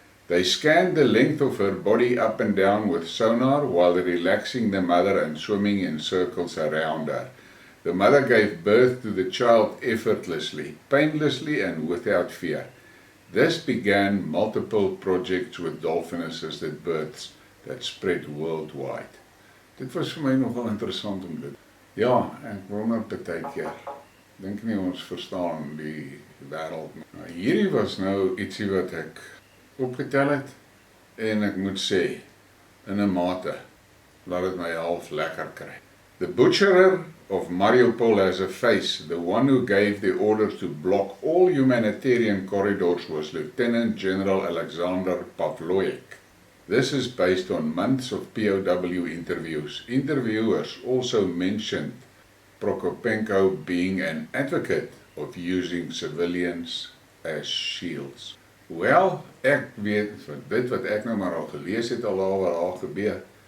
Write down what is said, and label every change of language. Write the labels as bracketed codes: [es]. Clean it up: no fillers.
[en] They scanned the length of her body up and down with sonar while relaxing the mother and swimming in circles around her. The mother gave birth to the child effortlessly, painlessly and without fear. This began multiple projects with dolphin-assisted births that spread worldwide. [af] Dit was vir my nogal interessant om dit. Ja, ek wonder baie keer. Dink nie ons verstaan die wêreld. Hierdie was nou ietsie wat ek opgetel het en ek moet sê, in 'n mate, laat dit my half lekker kry. [en] The butcherer of Mariupol has a face. The one who gave the orders to block all humanitarian corridors was Lieutenant General Alexander Pavlovic. This is based on months of POW interviews. Interviewers also mentioned Prokopenko being an advocate of using civilians as shields. [af] Wel, ek weet van dit wat ek nou maar al gelees het al wat daar gebeur.